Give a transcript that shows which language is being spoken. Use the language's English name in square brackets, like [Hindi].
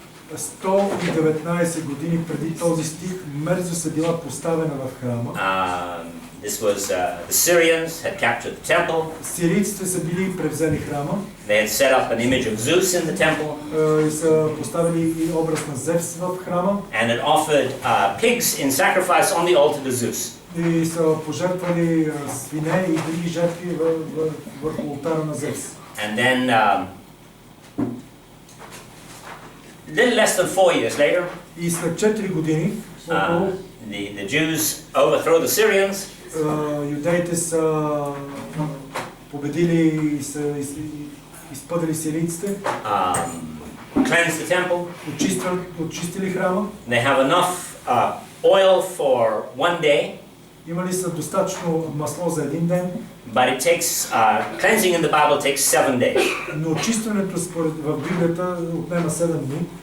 [Bulgarian] 119 години преди този стих мерзост е била поставена в храма. [English] This was the Syrians had captured the temple. [Bulgarian] Сирийците са били превзели храма. [English] They had set up an image of Zeus in the temple. [Bulgarian] И са поставили и образ на Зевс в храма. [English] And had offered pigs in sacrifice on the altar to Zeus. [Bulgarian] И са пожертвали свине и други жертви върху олтара на Зевс. [English] And then little less than 4 years later, [Bulgarian] и след 4 години [English] the Jews overthrow the Syrians. [Bulgarian] Юдеите са победили и са изпъдили сирийците. [English] Cleanse the temple. [Bulgarian] Очистили храма. [English] They have enough oil for one day. [Bulgarian] Имали са достатъчно масло за един ден. [English] But it takes cleansing in the Bible takes 7 days. [Bulgarian] Но очистването в Библията отнема 7 дни.